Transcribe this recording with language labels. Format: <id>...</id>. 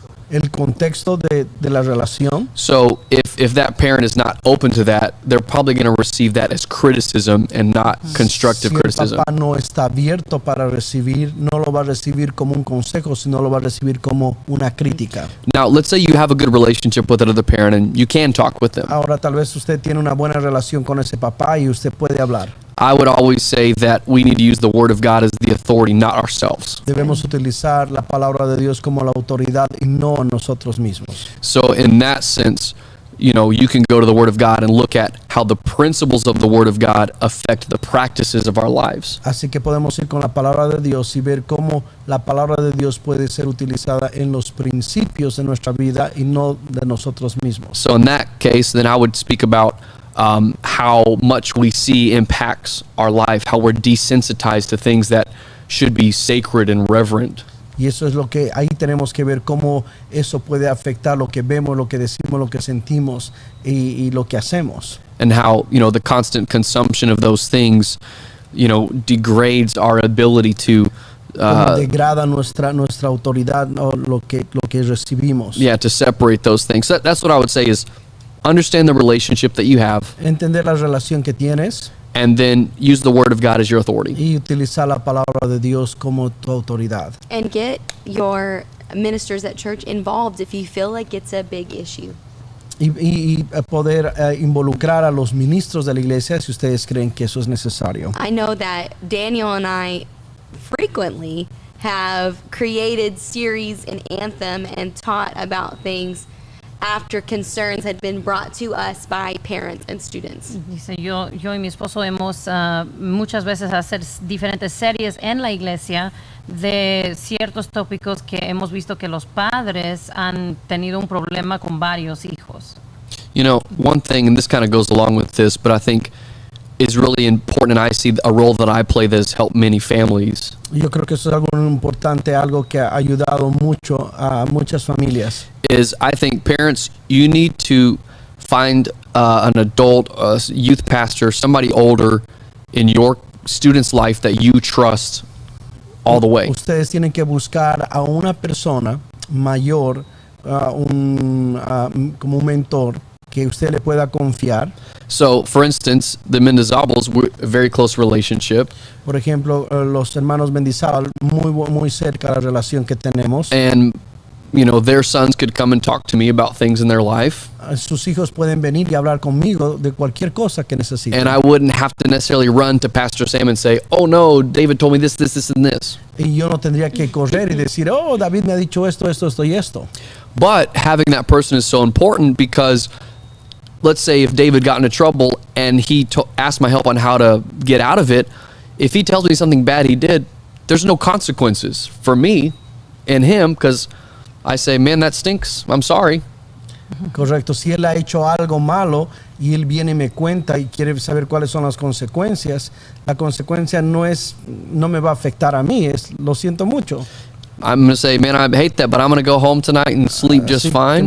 <es>el contexto de la relación.</es> <en>So if that parent is not open to that, they're probably going to receive that as criticism and not constructive</en> <es>Si el</es> <en>criticism.</en> <es>papá no está abierto para recibir, no lo va a recibir como un consejo, sino lo va a recibir como una crítica.</es> <en>Now, let's say you have a good relationship with another parent and you can talk with them.</en> <es>Ahora tal vez usted tiene una buena relación con ese papá y usted puede hablar.</es> <en>I would always say that we need to use the Word of God as the authority, not ourselves.</en> <es>Debemos utilizar la palabra de Dios como la autoridad y no nosotros mismos.</es> <en>So in that sense, you know, you can go to the Word of God and look at how the principles of the Word of God affect the practices of our lives.</en> <es>Así que podemos ir con la palabra de Dios y ver cómo la palabra de Dios puede ser utilizada en los principios de nuestra vida y no de nosotros mismos.</es> <en>So in that case, then I would speak about how much we see impacts our life, how we're desensitized to things that should be sacred and reverent.</en> <es>Y eso es lo que ahí tenemos que ver cómo eso puede afectar lo que vemos, lo que decimos, lo que sentimos y lo que hacemos.</es> <en>And how, you know, the constant consumption of those things, you know, degrades our ability to</en> <es>Cómo degrada nuestra autoridad o lo que recibimos.</es> <en>to separate those things. That's what I would say is understand the relationship that you have</en> <es>Entender la relación que tienes</es> <en>and then use the Word of God as your authority.</en> <es>y utilizar la palabra de Dios como tu autoridad.</es> <en>And get your ministers at church involved if you feel like it's a big issue.</en> <es>Y poder involucrar a los ministros de la iglesia si ustedes creen que eso es necesario.</es> <en>I know that Daniel and I frequently have created series in Anthem and taught about things after concerns had been brought to us by parents and students.</en> <es>Dice, yo y mi esposo hemos muchas veces hacer diferentes series en la iglesia de ciertos tópicos que hemos visto que los padres han tenido un problema con varios hijos.</es> <en>You know, one thing, and this kind of goes along with this, but I think is really important, and I see a role that I play that has helped many families.</en> <es>Yo creo que eso es algo importante, algo que ha ayudado mucho a muchas familias.</es> <en>Is I think parents, you need to find an adult, a youth pastor, somebody older in your student's life that you trust all the way.</en> <es>Ustedes tienen que buscar a una persona mayor, como un mentor que usted le pueda confiar.</es> <en>So, for instance, the Mendizábals were a very close relationship.</en> <es>Por ejemplo, los hermanos Mendizábal, muy cerca la relación que tenemos.</es> <en>And, you know, their sons could come and talk to me about things in their life.</en> <es>Sus hijos pueden venir y hablar conmigo de cualquier cosa que necesiten.</es> <en>And I wouldn't have to necessarily run to Pastor Sam and say, oh no, David told me this, and this.</en> <es>Y yo no tendría que correr y decir, oh, David me ha dicho esto y esto.</es> <en>But having that person is so important because let's say if David got into trouble and he asked my help on how to get out of it, if he tells me something bad he did, there's no consequences for me and him because I say, man, that stinks. I'm sorry.</en> <es>Correcto. Si él ha hecho algo malo y él viene y me cuenta y quiere saber cuáles son las consecuencias, la consecuencia no me va a afectar a mí, lo siento mucho.</es> <en>I'm going to say, man, I hate that, but I'm going to go home tonight and sleep just fine.</en>